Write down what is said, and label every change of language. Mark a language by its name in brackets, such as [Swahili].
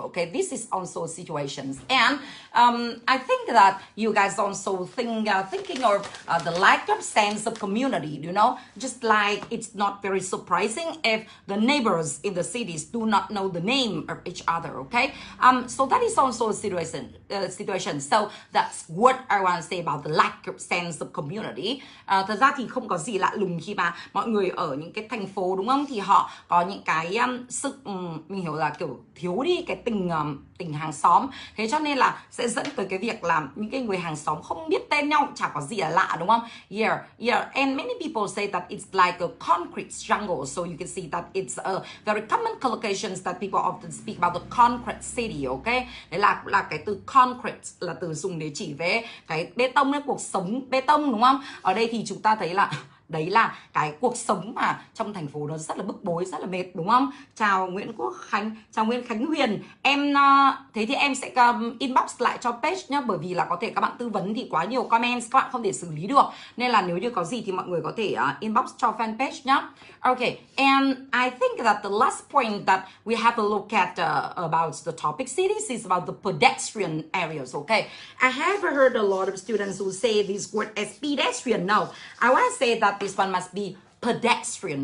[English] Okay, this is also situations, and I think that you guys also thinking of the lack of sense of community. You know, just like it's not very surprising if the neighbors in the cities do not know the name of each other. Okay, so that is also a situation. So that's what I want to say about the lack of sense of community. [Vietnamese] Thật ra thì không có gì lạ lùng khi mà mọi người ở những cái thành phố, đúng không, thì họ có những cái sự mình hiểu là kiểu thiếu đi cái tình hàng xóm. Thế cho nên là sẽ dẫn tới cái việc là những cái người hàng xóm không biết tên nhau, chả có gì là lạ, đúng không? [English] Yeah, and many people say that it's like a concrete jungle, so you can see that it's a very common collocations that people often speak about the concrete city. [Vietnamese] Okay, đấy là cái từ concrete là từ dùng để chỉ về cái bê tông, cái cuộc sống bê tông, đúng không? Ở đây thì chúng ta thấy là đấy là cái cuộc sống mà trong thành phố nó rất là bức bối, rất là mệt, đúng không? Chào Nguyễn Quốc Khánh, chào Nguyễn Khánh Huyền. Em thế thì em sẽ inbox lại cho page nhá, bởi vì là có thể các bạn tư vấn thì quá nhiều comments các bạn không thể xử lý được, nên là nếu như có gì thì mọi người có thể inbox cho fanpage nhá. [English] Okay, and I think that the last point that we have to look at about the topic cities is about the pedestrian areas. Okay, I have heard a lot of students who say this word as pedestrian. No, I want to say that this one must be pedestrian.